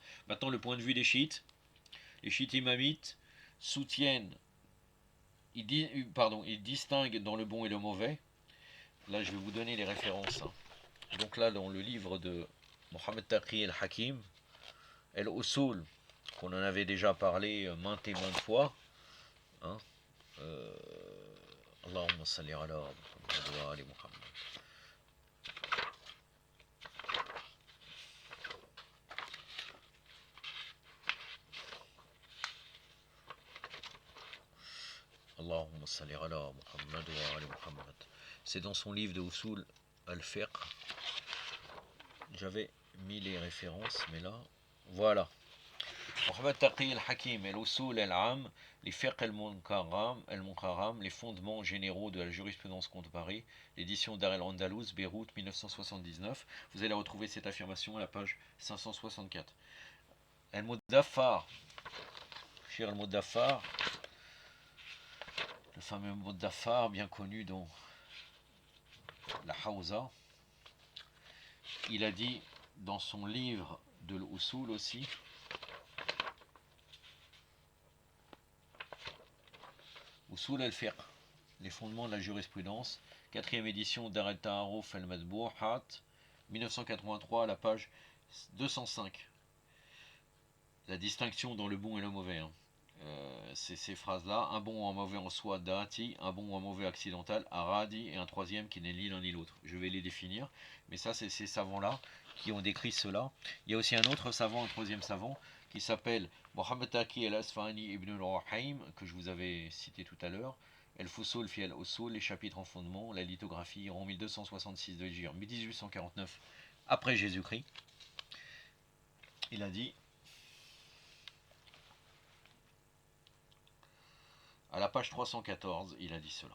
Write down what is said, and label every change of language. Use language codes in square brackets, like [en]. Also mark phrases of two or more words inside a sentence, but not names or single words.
[fr] Maintenant, le point de vue des chiites. Les chiites imamites soutiennent, ils distinguent dans le bon et le mauvais. Là, je vais vous donner les références. Donc là, dans le livre de Mohamed Taqi el-Hakim, El-Usul, qu'on en avait déjà parlé maintes et maintes fois. Hein, [ar] اللهم صل على محمد وآل محمد. اللهم صل على محمد وآل محمد. [fr] C'est dans son livre de Usul al-Fiqh. J'avais mis les références, mais là, voilà. Mohamed Taqi al-Hakim, el-Usul al-Am, les Fiqh al-Munkaram, les fondements généraux de la jurisprudence comparée, l'édition Dar el-Andalus, Beyrouth, 1979. Vous allez retrouver cette affirmation à la page 564. Al-Mudaffar, Shir al-Mudaffar, le fameux Mudaffar, bien connu dans la Hawza, il a dit dans son livre de l'Usul aussi, Usul al-Fiqh, les fondements de la jurisprudence, 4e édition Dar al-Ta'aruf al-Madbouhat, 1983 à la page 205. La distinction dans le bon et le mauvais. C'est ces phrases-là, un bon ou un mauvais en soi, dati, un bon ou un mauvais accidental, aradi, et un troisième qui n'est ni l'un ni l'autre. Je vais les définir, mais ça c'est ces savants-là qui ont décrit cela. Il y a aussi un autre savant, un troisième savant, qui s'appelle Mohamed Taqi el-Asfahani ibn al-Rahim, que je vous avais cité tout à l'heure, El-Fusul fi el-Usul, les chapitres en fondement, la lithographie, en 1266 de l'Hégire, 1849 après Jésus-Christ. Il a dit, à la page 314, il a dit cela.